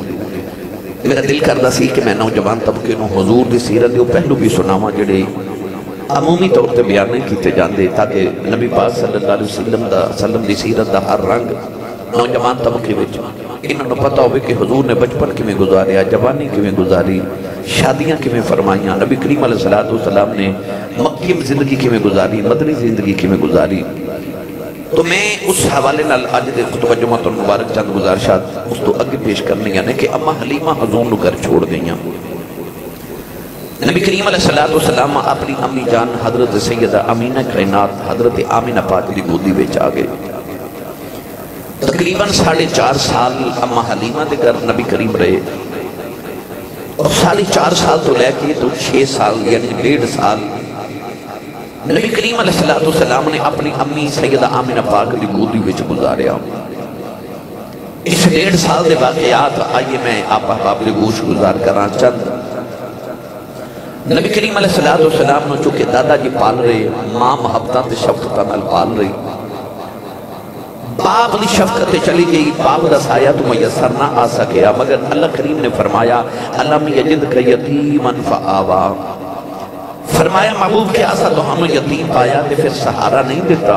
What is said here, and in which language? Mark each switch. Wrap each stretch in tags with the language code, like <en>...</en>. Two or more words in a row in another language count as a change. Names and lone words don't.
<pa>میرا دل کردہ سی کہ میں نوجوان طبقے نو حضور دی سیرت دے پہلو بھی سناواں جڑے عمومی طور تے بیان نہیں کیتے جاندے، تاکہ نبی پاک</pa> <ar>صلی اللہ علیہ وسلم</ar> <pa>دی سیرت دا ہر رنگ نوجوان طبقے وچ انہوں نے پتہ ہوئے کہ حضور نے بچپن کی میں گزاریا، جوانی کی میں گزاری، شادیاں کی میں فرمائیاں، نبی کریم</pa> <ar>علیہ السلام</ar> <pa>نے مکی زندگی کی میں گزاری، مدنی زندگی کی میں گزاری۔ تو میں اس حوالے نال آج دے خطبہ جمعۃ المبارک چند گزارشات اس تو اگے پیش کرنی یعنی کہ اماں حلیمہ حضور نو گھر چھوڑ گئیاں۔ نبی کریم</pa> <ar>علیہ السلام</ar> <pa>اپنی امی جان حضرت سیدہ امینہ کائنات حضرت آمینہ پاک دی گودی وچ آ گئے۔ تقریباً 4.5 سال اماں حلیمہ دے گھر نبی کریم رہے، اور 4.5 سال تو لے کے تو 6 سال یعنی 1.5 سال نبی کریم</pa> <ar>علیہ السلام</ar> <pa>نے اپنی امی سیدہ آمینہ پاک دی گودی وچ گزاریا۔ اس 1.5 سال دے واقعات آئیے میں آپ احباب دے گوش گزار کراں چند۔ نبی کریم</pa> <ar>علیہ السلام</ar> <pa>نے چونکہ دادا جی پال رہے، ماں محبتاں تے شفقتاں نال پال رہی، باپ دی شفقت چلی گئی، باپ دا سایہ تو میسر نہ آ سکیا، مگر اللہ کریم نے فرمایا</pa> <ar>الم یجدک یتیما فآوا،</ar> <pa>فرمایا محبوب کے آسا تو ہم نے یتیم پایا تے پھر سہارا نہیں دیتا۔</pa>